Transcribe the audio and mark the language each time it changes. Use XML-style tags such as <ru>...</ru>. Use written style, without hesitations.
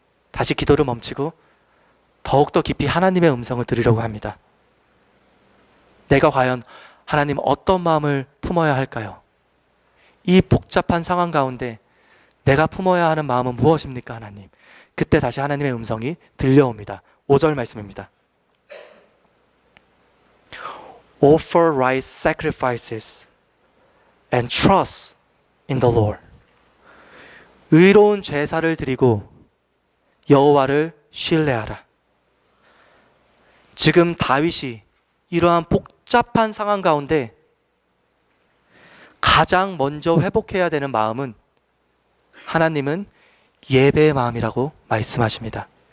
<ko>다시 기도를 멈추고 더욱더 깊이 하나님의 음성을 들으려고 합니다. 내가 과연 하나님 어떤 마음을 품어야 할까요? 이 복잡한 상황 가운데 내가 품어야 하는 마음은 무엇입니까, 하나님? 그때 다시 하나님의 음성이 들려옵니다. 5절 말씀입니다.</ko> <en>Offer right sacrifices and trust in the Lord.</en> <ko>의로운 제사를 드리고 여호와를 신뢰하라. 지금 다윗이 이러한 복잡한 상황 가운데 가장 먼저 회복해야 되는 마음은 하나님은 예배의 마음이라고 말씀하십니다.</ko>